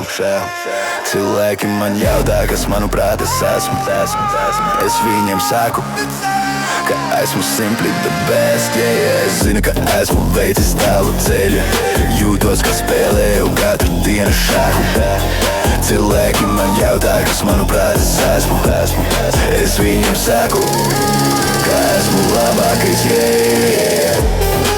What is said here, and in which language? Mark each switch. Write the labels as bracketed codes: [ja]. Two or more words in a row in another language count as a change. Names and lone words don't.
[lv] Cilvēki man jautā, kas manuprāt es esmu. Es viņiem saku, ka esmu [en] simply the best, [lv] Es zinu, ka esmu veicis tālu ceļu, jūtos, kā spēlēju katru dienu šāhu. Cilvēki man jautā, kas manuprāt es esmu. Es viņiem saku, ka esmu labākais,